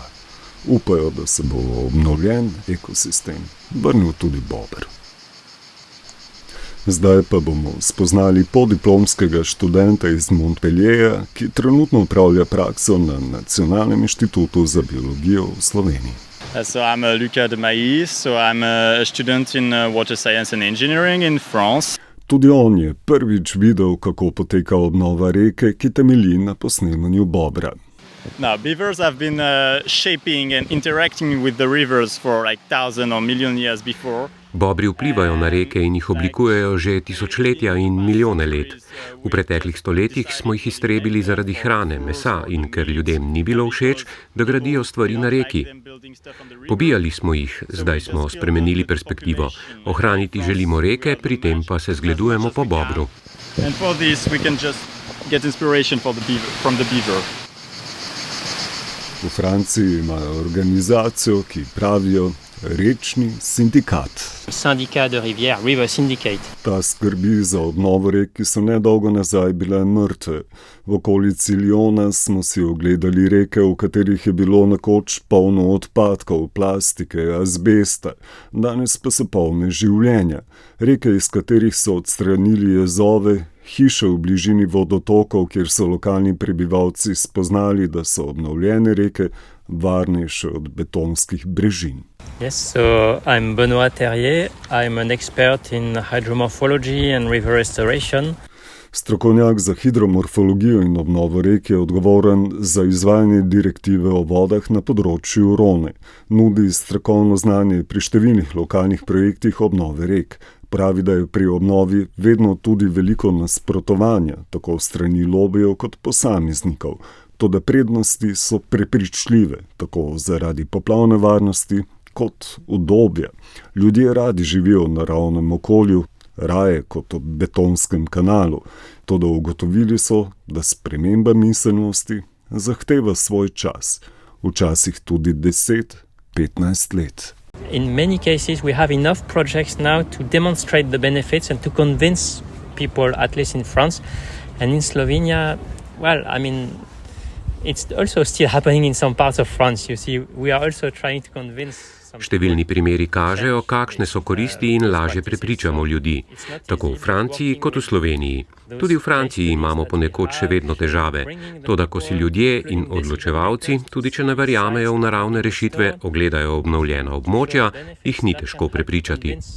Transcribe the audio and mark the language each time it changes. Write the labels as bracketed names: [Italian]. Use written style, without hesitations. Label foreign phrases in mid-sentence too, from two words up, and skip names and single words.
[Slovenian] Upajo, da se bo obnovljen ekosistem vrnil tudi bober. Zdaj pa bomo spoznali podiplomskega študenta iz Montpellierja, ki trenutno upravlja prakso na Nacionalnem inštitutu za biologijo v Sloveniji. [English] So I'm Lucas de Maïs, so I'm a student in water science and engineering in France. [Slovenian] Tudi on je prvič videl, kako poteka obnova reke, ki temelji na posnemanju bobra. [English] Now, beavers have been shaping and interacting with the rivers for like 1,000 or million years before. [Slovenian] Bobri vplivajo na reke in jih oblikujejo že tisočletja in milijone let. V preteklih stoletjih smo jih iztrebili zaradi hrane, mesa in ker ljudem ni bilo všeč, da gradijo stvari na reki. Pobijali smo jih, zdaj smo spremenili perspektivo. Ohraniti želimo reke, pri tem pa se zgledujemo po bobru. [English] And for this we can just get inspiration from the beaver. [Slovenian] V Franciji imajo organizacijo, ki pravijo Rečni sindikat. [French] Syndicat de rivière, [English] River Syndicate. [Slovenian] Ta skrbi za obnovo rek, ki so nedolgo nazaj bile mrtve. V okolici Lyona smo si ogledali reke, v katerih je bilo nekoč polno odpadkov, plastike, azbesta, danes pa so polne življenja. Reke, iz katerih so odstranili jezove, hiše v bližini vodotokov, kjer so lokalni prebivalci spoznali, da so obnovljene reke varnejše od betonskih brežin. [English] Yes, so I'm Benoît Terrier. I'm an expert in hydromorphology and river restoration. [Slovenian] Strokovnjak za hidromorfologijo in obnovo rek je odgovoren za izvajanje direktive o vodah na področju Rone. Nudi strokovno znanje pri številnih lokalnih projektih obnove rek. Pravi, da je pri obnovi vedno tudi veliko nasprotovanja, tako strani lobijev kot posameznikov. Toda prednosti so prepričljive, tako zaradi poplavne varnosti kot udobja. Ljudje radi živijo v naravnem okolju, raje kot v betonskem kanalu. Toda ugotovili so, da sprememba miselnosti zahteva svoj čas, včasih tudi 10-15 let. [English] In many cases we have enough projects now to demonstrate the benefits and to convince people, at least in France and in Slovenia, well, I mean, It's also still happening in some parts of France. You see, we are also trying to convince. [Slovenian] Številni primeri kažejo, kakšne so koristi in lažje prepričamo ljudi, tako v Franciji kot v Sloveniji. Tudi v Franciji imamo ponekod še vedno težave, toda ko si ljudje in odločevalci, tudi če ne verjamejo v naravne rešitve, ogledajo obnovljena območja, jih ni težko prepričati.